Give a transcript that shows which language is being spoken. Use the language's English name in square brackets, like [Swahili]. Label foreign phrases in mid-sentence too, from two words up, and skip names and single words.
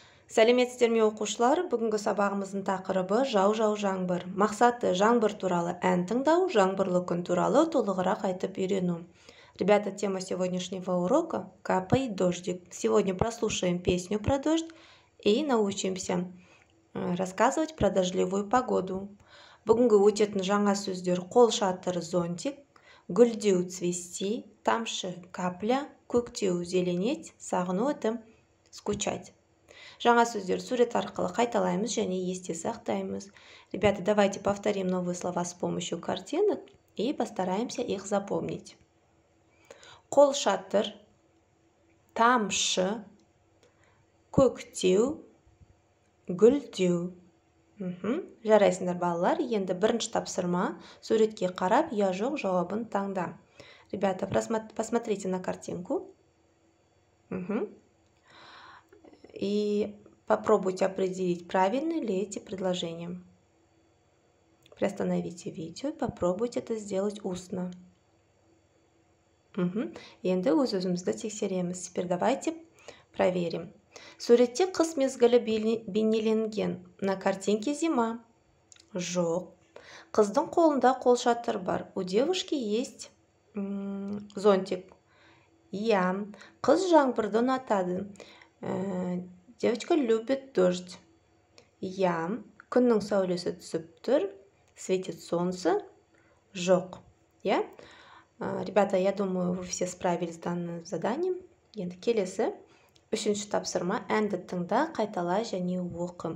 [Kazakh] Сәлеметсіздер ме оқушылар? Бүгінгі сабағымыздың тақырыбы жау жаңбыр. Мақсаты жаңбыр туралы ән тыңдау, жаңбырлы күн туралы толығырақ айтып үйрену. [Russian] Ребята, тема сегодняшнего урока – капает дождик. Сегодня прослушаем песню про дождь и научимся рассказывать про дождливую погоду. [Kazakh] Бүгінгі өтетін жаңа сөздер: қол шатыр, зонтик, гүлдеу, цвести, тамшы, капля, көктеу, зеленеть, сағыну, [Russian] это скучать. [Kazakh] Жаңа сөздер сурет арқылы қайталаймыз және есте сақтаймыз. [Russian] Ребята, давайте повторим новые слова с помощью картинок и постараемся их запомнить. [Kazakh] Қол шатыр, тамшы, көктеу, гүлдеу. Жарайсыңдар балалар. Енді бірінші тапсырма: суретке қарап, я жоқ жауабын таңда. [Russian] Ребята, посмотрите на картинку. И попробуйте определить, правильны ли эти предложения. Приостановите видео и попробуйте это сделать устно. [Kazakh] Енді өз-өзімізді тексереміз. [Russian] Теперь давайте проверим. [Kazakh] Суретте қыс мезгілі бейнеленген. [Russian] На картинке зима. [Kazakh] Жоқ. Қыздың қолында қолшатыр бар. [Russian] У девушки есть зонтик. [Kazakh] Я. Қыз жаңбырды ұнатады. [Russian] Девочка любит дождь. Я. [Kazakh] Күннің сәулесі түсіп тұр. [Russian] Светит солнце. [Kazakh] Жоқ. Я? [Russian] Ребята, я думаю, вы все справились с данным заданием. [Kazakh] Енді келесі. Үшінші тапсырма: әнді тыңда, қайтала және оқы.